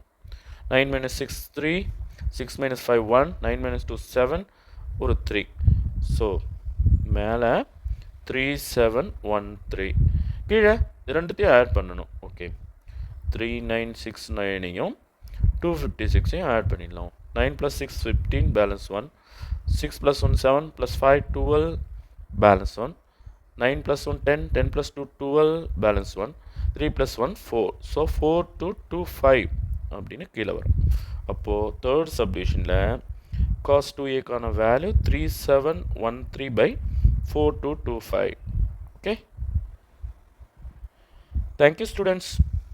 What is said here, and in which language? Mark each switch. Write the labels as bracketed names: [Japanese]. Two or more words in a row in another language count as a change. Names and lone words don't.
[English] 9 minus 6 3, 6 minus 5 1, 9 minus 2 7, ஒரு 3. [Tamil] ஸோ மேலே 3713. கீழே ரெண்டுத்தையும் ஆட் பண்ணணும். ஓகே, 3969ஐயும் 256ஐயும் ஆட் பண்ணிடலாம். [English] 9 plus 6 15, balance 1, 6 plus 1 7, plus 5 12, balance 1, 9 plus 1 10, 10 plus 2 12, balance 1, 3 plus 1 4. [Tamil] ஸோ 4225 அப்படின்னு கீழே வரும். அப்போது [English] third subdivisionil [Tamil] cos 2aக்கான வேல்யூ 3713 by 4225. [English] Okay, thank you students.